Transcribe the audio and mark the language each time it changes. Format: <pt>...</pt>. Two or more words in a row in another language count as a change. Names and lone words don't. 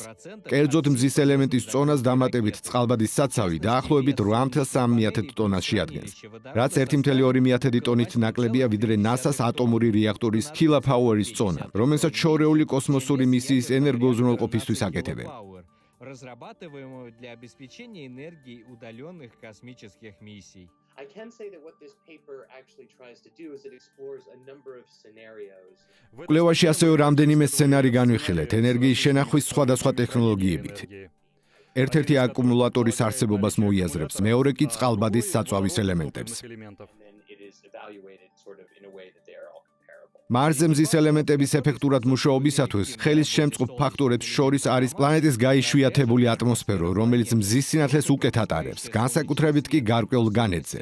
<ka>კერძოდ მზის ელემენტის წონას დამატებით წყალბადის საცავი დაახლოებით 8,3 ტონას შეადგენს, რაც 1,2 ტონით ნაკლებია ვიდრე NASA-ს ატომური რეაქტორის Kila-Power-ის წონა, რომელსაც შორეული კოსმოსური მისიის ენერგოუზრუნველყოფისთვის აკეთებენ.</ka> <ru>Разрабатываемого для обеспечения энергией удаленных космических миссий.</ru> <en>I can say that what this paper actually tries to do is it explores a number of scenarios.</en> <ka>კვლევაში ასევე რამდენიმე სცენარი განვიხილეთ ენერგიის შენახვის სხვადასხვა ტექნოლოგიებით. ერთ-ერთი აკუმულატორის არსებობას მოიაზრებს, მეორე კი წყალბადის საწვავის ელემენტებს. მარსზე მზის ელემენტების ეფექტურად მუშაობისათვის ხელის შემწყობ ფაქტორებს შორის არის პლანეტის გაიშვიათებული ატმოსფერო, რომელიც მზის სინათლეს უკეთ ატარებს, განსაკუთრებით კი გარკვეულ განედზე.</ka>